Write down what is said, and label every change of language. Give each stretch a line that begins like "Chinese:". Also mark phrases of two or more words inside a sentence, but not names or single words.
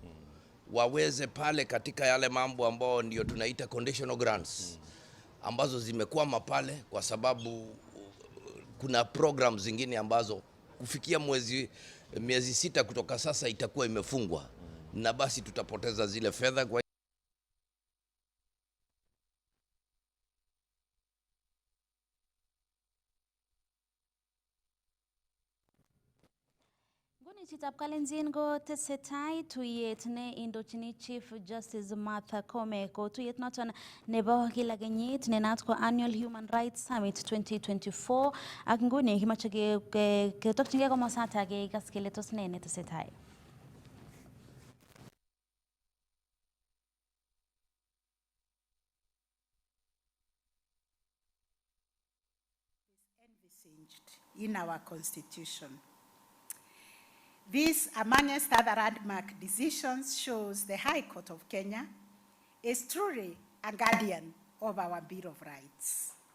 Swahili: Waweze pale katika yale mambo ambao ndio tunaita
English: conditional grants,
Swahili: ambazo zimekwama pale kwa sababu kuna program zingine ambazo kufikia miezi 6 kutoka sasa itakuwa imefungwa, na basi tutapoteza zile fedha. Kwa
Kalenjin: Chitab Kalenjin go tesetai tuyet ne indochini Chief Justice Martha Koome ko tuyet noton nebo kila kenyit ne naat ko Annual Human Rights Summit 2024 ak nguni kimache ketokchingei komosata kekas kele tos ne netesetai.
English: In our constitution. This, amongst other landmark decisions, shows the High Court of Kenya is truly a guardian of our Bill of Rights.